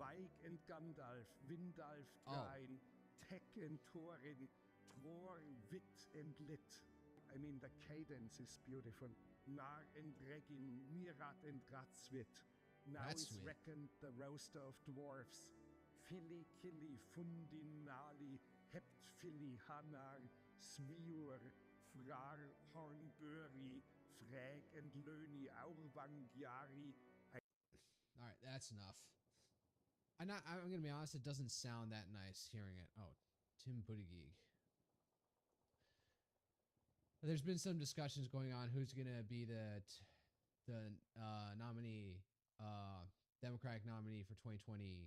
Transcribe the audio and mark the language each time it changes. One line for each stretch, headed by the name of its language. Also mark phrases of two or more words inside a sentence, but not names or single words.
English: Weig and Gandalf, Windalf, Drein, Tek and Thorin, Tror, Wit and Lit. I mean, the cadence is beautiful. Nar and Regin, Mirat and Ratswit. Now is Ratswit. reckoned the roaster of dwarfs. Fili, Kili, Fundin, Nali, Hept, Fili, Hanar, Smiur, Frar, Hornburi, Frag and Löni, Aurvang, Yari. All right, that's enough. I'm going to be honest, it doesn't sound that nice hearing it. Oh, Tim Buttigieg. There's been some discussions going on who's going to be the nominee, Democratic nominee for 2026.